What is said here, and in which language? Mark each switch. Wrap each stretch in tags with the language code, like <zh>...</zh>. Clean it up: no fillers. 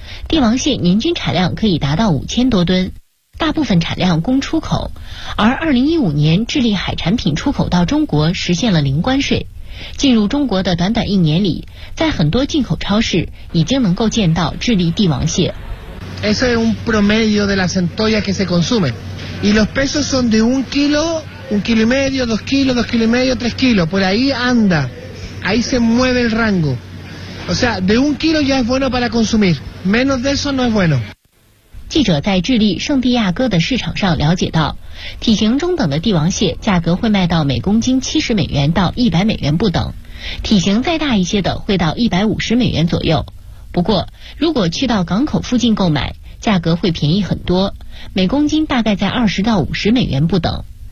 <zh>帝王蟹年均产量可以达到5000多吨，大部分产量供出口。而2015年，智利海产品出口到中国实现了0关税。进入中国的短短一年里，在很多进口超市已经能够见到智利帝王蟹。</zh> <es>Eso es un promedio de la centolla que se consume. Y los pesos son de un kilo, un kilo y medio, dos kilos, dos kilos y medio, tres kilos. Por ahí anda. Ahí se mueve el rango. O sea, de un kilo ya es bueno para consumir. Menos de eso no es bueno.</es> <zh>记者在智利圣地亚哥的市场上了解到，体型中等的帝王蟹价格会卖到每公斤70美元到100美元不等，体型再大一些的会到150美元左右。不过如果去到港口附近购买，价格会便宜很多，每公斤大概在20到50美元不等。</zh>